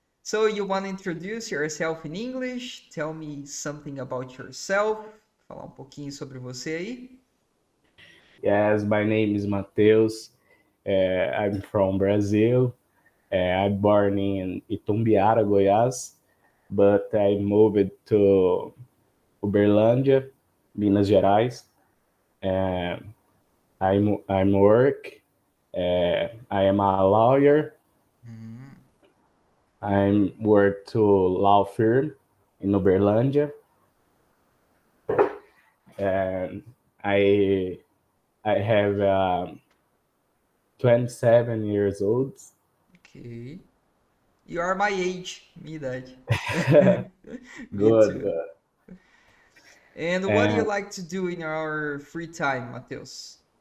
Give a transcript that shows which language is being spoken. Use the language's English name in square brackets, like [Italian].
[English] So you want to introduce yourself in English? Tell me something about yourself. [Portuguese] Falar um pouquinho sobre você aí. [English] Yes, my name is Mateus. I'm from Brazil. I'm born in Itumbiara, Goiás, but I moved to Uberlândia, Minas Gerais. I'm work. I am a lawyer. Hum, I'm work to law firm in Uberlândia, and I I have 27 years old. ok. You are my age, [Portuguese] minha idade. [English] Me too. good. And what do you And like to do in your free time, Matheus?